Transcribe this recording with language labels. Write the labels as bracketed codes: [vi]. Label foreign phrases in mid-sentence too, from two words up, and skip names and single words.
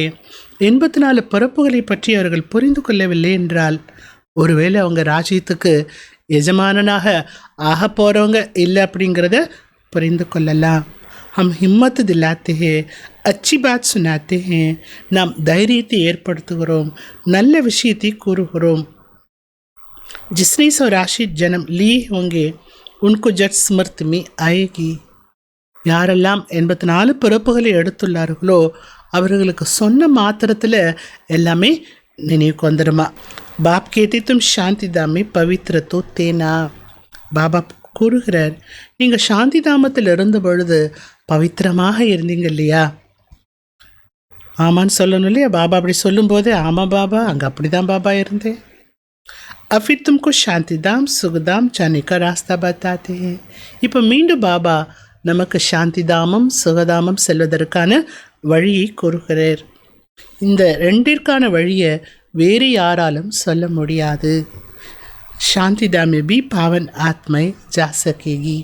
[ta] 84 பிறப்புகளை பற்றி அவர்கள் புரிந்து கொள்ளவில்லை என்றால் ஒருவேளை அவங்க ராஜ்யத்துக்கு எஜமானனாக ஆக போகிறவங்க இல்லை அப்படிங்கிறத புரிந்து கொள்ளலாம். [hi] हम हिम्मत दिलाते हैं, अच्छी बात सुनाते हैं. [ta] நாம் தைரியத்தை ஏற்படுத்துகிறோம், நல்ல விஷயத்தை கூறுகிறோம். [hi] जिसने सौराशि जन्म लिए होंगे उनको जट स्मृति में आएगी. [ta] யாரெல்லாம் 84 பிறப்புகளை எடுத்துள்ளார்களோ அவர்களுக்கு சொன்ன மாத்திரத்தில் எல்லாமே நினைவுக்கு வந்துடுமா. [hi] बाप कहते तुम शांति धाम में पवित्र तो थे ना. [ta] பாபா கூறுகிறார், நீங்கள் சாந்தி தாமத்தில் இருந்த பொழுது பவித்திரமாக இருந்தீங்க இல்லையா? ஆமான்னு சொல்லணும் இல்லையா? பாபா அப்படி சொல்லும்போதே ஆமாம் பாபா, அங்கே அப்படி தான் பாபா இருந்தேன். [hi] अभी तुमको शांतिधाम सुखधाम जाने का रास्ता बताते हैं. [ta] இப்போ மீண்டும் பாபா நமக்கு சாந்திதாமம் சுகதாமம் செல்வதற்கான வழியை கூறுகிறார். இந்த ரெண்டிற்கான வழியை வேறு யாராலும் சொல்ல முடியாது. [hi] शांतिधाम में भी पावन आत्माएं जा सकेंगी.